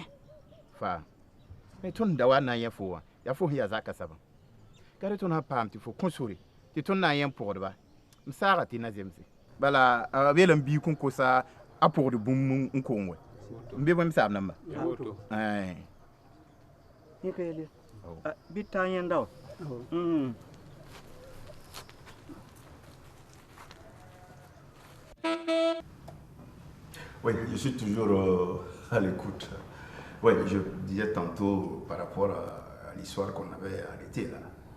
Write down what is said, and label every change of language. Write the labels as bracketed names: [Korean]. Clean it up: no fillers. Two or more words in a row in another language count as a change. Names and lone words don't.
[Mossi] fa me tõnd da wa na n yẽ fo wã yaa fo sẽn yaa zaka sabã ka tõnd sã paam tɩ fo kõ sore tɩ tõnd na n yẽ pʋgdba m saaga tɩ na zemse bala b yeel n biig n kosa a pʋgd bũmb n koom wɛ n be bõe saab namba bɩ ta yẽnda wa [French] Oui, je suis toujours à l'écoute. Oui, je disais tantôt par rapport à l'histoire qu'on avait arrêtée là.